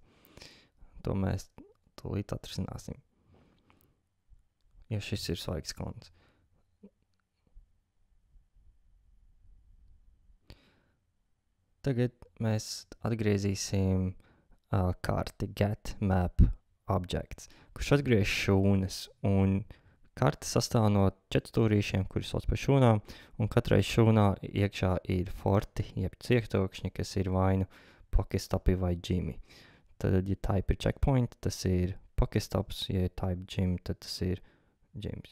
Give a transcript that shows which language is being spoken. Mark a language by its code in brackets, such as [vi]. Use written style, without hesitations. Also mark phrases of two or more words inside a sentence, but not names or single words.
[lv] To mēs tūlīt atrisināsim. Jo šis ir svaigs konts. Tagad mēs atgriezīsim karti [en] get map objects, [lv] kurš atgriež šūnas, un karta sastāv no 4 stūrīšiem, kuri sauc par šūnām, un katrai šūnā iekšā ir forti, jeb ciektokšņi, kas ir vai nu Pokestopi vai Jimmy. Tad, ja type ir checkpoint, tas ir Pokestops, ja ir type Jim, tad tas ir Jims.